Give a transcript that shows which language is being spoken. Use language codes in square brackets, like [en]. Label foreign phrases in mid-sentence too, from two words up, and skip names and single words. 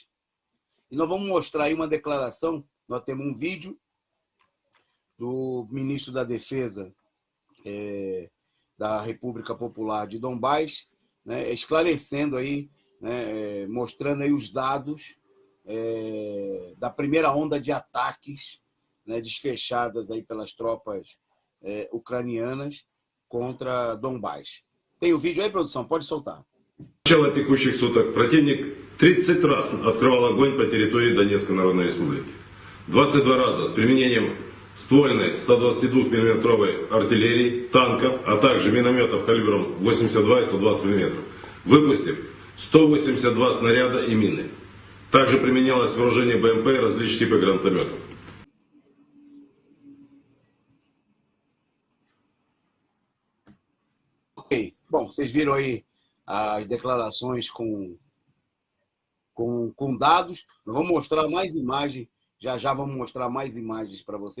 [pt] E nós vamos mostrar aí uma declaração. Nós temos um vídeo do ministro da Defesa da República Popular de Donbás, né, esclarecendo aí, né, mostrando aí os dados da primeira onda de ataques, né, desfechadas aí pelas tropas ucranianas contra Donbás. Tem o vídeo aí, produção? Pode soltar. [ru] С начала текущих суток противник 30 раз открывал огонь по территории Донецкой Народной Республики. 22 раза с применением ствольной 122-мм артиллерии, танков, а также минометов калибром 82 и 120 мм, выпустив 182 снаряда и мины. Также применялось вооружение БМП и различные типы гранатометов. [pt] Ok. Bom, vocês viram aí as declarações com dados. Nós vamos mostrar mais imagens. Já vamos mostrar mais imagens para você.